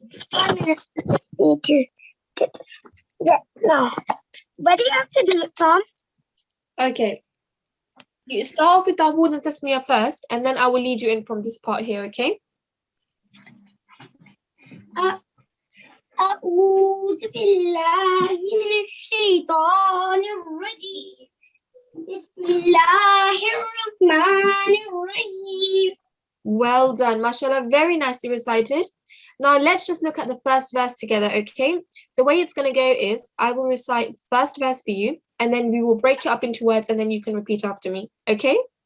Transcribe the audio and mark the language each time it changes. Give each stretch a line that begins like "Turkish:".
English: 1 minute. Need to. Yeah, no. What do you have to do it, Tom? Okay. You start off with Dawood and Tasmiyah first, and then I will lead you in from this part here, okay?
Arabic: أعوذ بالله من الشيطان الرجيم. بسم الله الرحمن الرحيم.
English: Well done, mashallah, very nicely recited. Now let's just look at the first verse together, okay? The way it's going to go is I will recite the first verse for you, and then we will break it up into words, and then you can repeat after me, okay?